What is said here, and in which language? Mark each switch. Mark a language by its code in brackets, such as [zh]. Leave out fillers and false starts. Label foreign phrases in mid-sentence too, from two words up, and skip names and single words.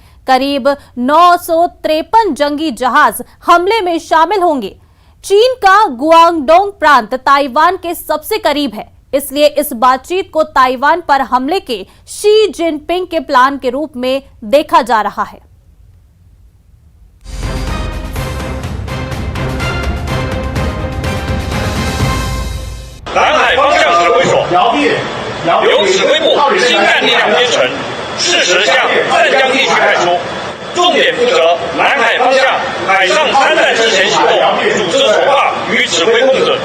[hi] करीब 953 जंगी जहाज हमले में शामिल होंगे। चीन का गुआंगडोंग प्रांत ताइवान के सबसे करीब है, इसलिए इस बातचीत को ताइवान पर हमले के शी जिनपिंग के प्लान के रूप में देखा जा रहा है। [zh] 南海方向指挥所由指挥部新干力量编成，适时向湛江地区派出，重点负责南海方向海上参战之前行动组织筹划与指挥控制。